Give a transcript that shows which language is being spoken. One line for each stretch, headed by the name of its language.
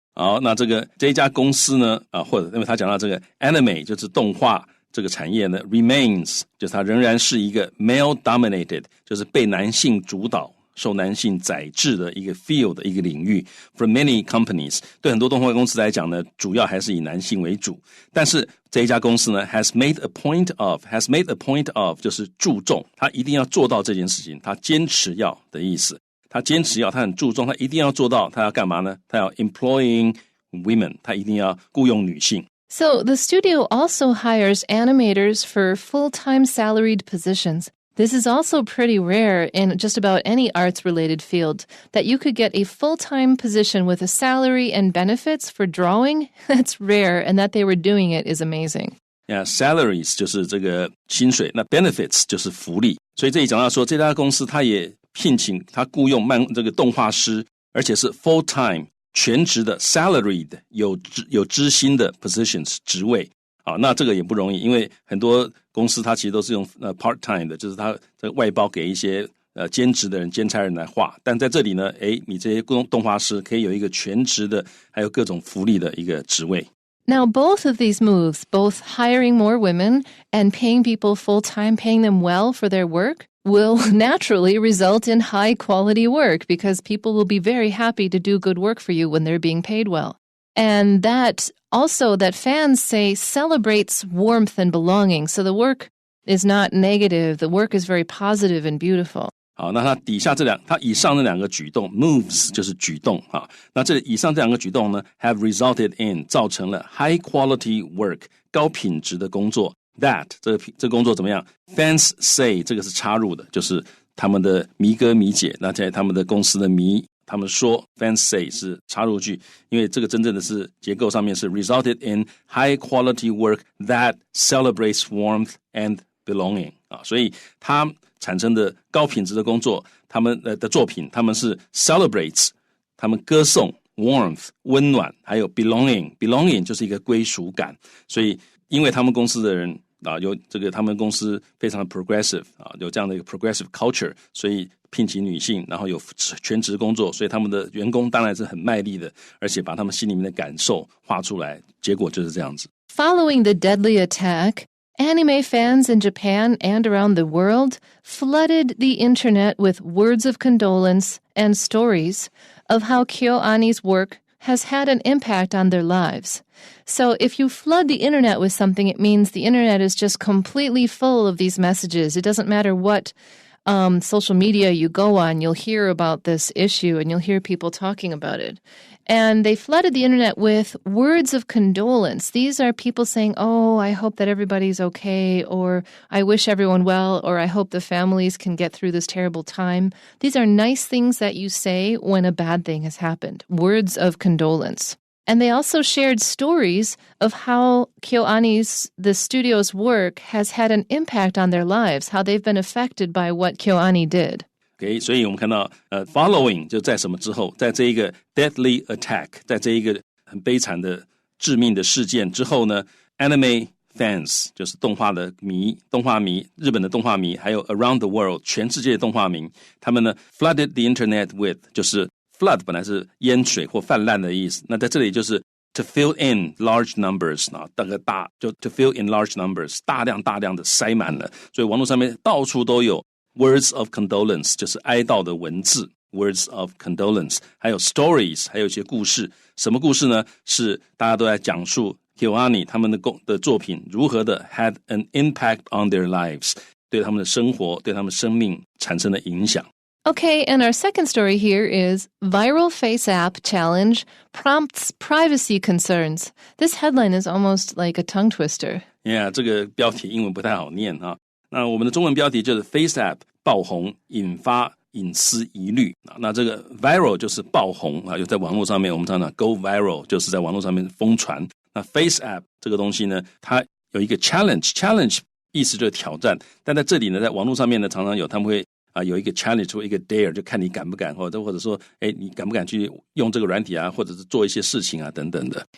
Chinese: 好，那这一家公司呢，或者因为他讲到这个 anime 就是动画这个产业呢 remains 就是它仍然是一个 male-dominated 就是被男性主导受男性宰制的一个 field 一个领域
English: for many companies
Chinese: 对很多动画公司来讲呢主要还是以男性为主但是这一家公司呢
English: has made a point of
Chinese: 就是注重他一定要做到这件事情他坚持要的意思他坚持要他很注重他一定要做到他要干嘛呢他要
English: employing women
Chinese: 他一定要雇用女性
English: So the studio also hires animators for full-time salaried positions.This is also pretty rare in just about any arts-related field, that you could get a full-time position with a salary and benefits for drawing. That's rare, and that they were doing it is amazing.
Chinese: Yeah, salaries 就是这个薪水，那 benefits 就是福利。所以这里讲到说，这家公司他也聘请他雇用这个动画师，而且是 full-time 全职的 salaried 有支薪的 positions 职位。好，那这个也不容易，因为很多公司它其实都是用part-time 的，就是它这个外包给一些兼职的人、兼差人来画。但在这里呢，你这些动画师可以有一个全职的，还有各种福利的一个职位。
English: Now, both of these moves, both hiring more women and paying people full-time, paying them well for their work, will naturally result in high-quality work because people will be very happy to do good work for you when they're being paid well.And that also that fans say celebrates warmth and belonging. So the work is not negative. The work is very positive and beautiful.
Chinese: 好，那它以上这两个举动 moves 就是举动啊。那这以上这两个举动呢
English: have resulted in
Chinese: 造成了
English: high quality work
Chinese: 高品质的工作。That 这工作怎么样 ？Fans say 这个是插入的，就是他们的迷歌迷解，那在他们的公司的迷，他们说 fans say 是插入句，因为这个真正的是结构上面是
English: resulted in high quality work that celebrates warmth and belonging
Chinese: 所以它产生的高品质的工作，他们的作品，他们是 celebrates，他们歌颂 warmth 温暖，还有 belonging 就是一个归属感，所以因为他们公司的人有这个他们公司非常的 progressive 有这样的一个 progressive culture， 所以聘请女性，然后有全职工作，所以他们的员工当然是很卖力的，而且把他们心里面的感受画出来，结果就是这样子。
English: Following the deadly attack, anime fans in Japan and around the world flooded the internet with words of condolence and stories of how KyoAni's work has had an impact on their lives. So if you flood the internet with something, it means the internet is just completely full of these messages. It doesn't matter what social media you go on, you'll hear about this issue and you'll hear people talking about it. And they flooded the internet with words of condolence. These are people saying, oh, I hope that everybody's okay, or I wish everyone well, or I hope the families can get through this terrible time. These are nice things that you say when a bad thing has happened. Words of condolence. And they also shared stories of how the studio's work has had an impact on their lives, how they've been affected by what KyoAni did.
Chinese: Okay, 所以我们看到following 就在什么之后，在这一个
English: deadly attack，
Chinese: 在这一个很悲惨的致命的事件之后呢，
English: anime fans
Chinese: 就是动画迷，日本的动画迷，还有 around the world 全世界的动画迷，他们呢
English: flooded the internet with
Chinese: 就是 flood 本来是淹水或泛滥的意思，那在这里就是
English: to fill in large numbers
Chinese: 就
English: to fill in large numbers
Chinese: 大量的塞满了，所以网络上面到处都有
English: words of condolence
Chinese: 就是哀悼的文字 words of condolence， 还有 stories 还有一些故事，什么故事呢？是大家都在讲述 KyoAni 他们的作品如何的
English: had an impact on their lives
Chinese: 对他们的生活对他们生命产生的影响。
English: Okay, and our second story here is Viral FaceApp Challenge Prompts Privacy Concerns. This headline is almost like a tongue twister.
Chinese: Yeah, 这个标题英文不太好念哈。那我们的中文标题就是 FaceApp 爆红引发隐私疑虑。那这个 viral 就是爆红就在网络上面我们常常 go viral 就是在网络上面疯传。那 FaceApp 这个东西呢，它有一个 challenge 意思就是挑战，但在这里呢，在网络上面呢，常常他们会有一个 challenge 或一个 dare 就看你敢不敢或者说你敢不敢去用这个软体或者是做一些事情等等的。